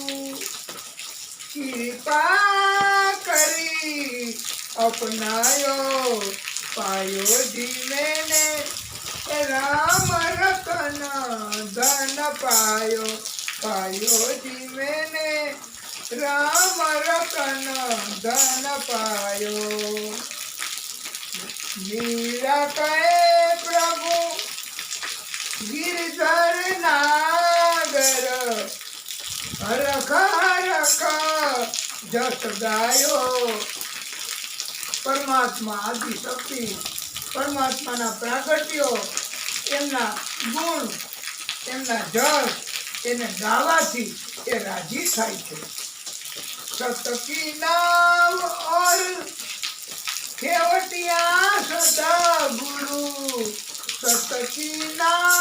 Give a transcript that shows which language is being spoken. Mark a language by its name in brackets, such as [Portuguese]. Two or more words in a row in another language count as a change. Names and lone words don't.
[Hindi] कृपा करी अपनायो, पायो जी मेने राम रतन धन पायो, पायो जी मेने राम रतन धन पायो. मीरा कहे प्रभु गिरधर नागर, हरख हरख जस गायो. [Gujarati] પરમાત્મા આદિ શક્તિ પરમાત્માના પ્રાગટ્યો એમના ગુણ એમના જસ એને ગાવાથી એ રાજી થાય છે. [Hindi] सतकी नाम ओर खेवटिया सदा गुरु, सतकी नाम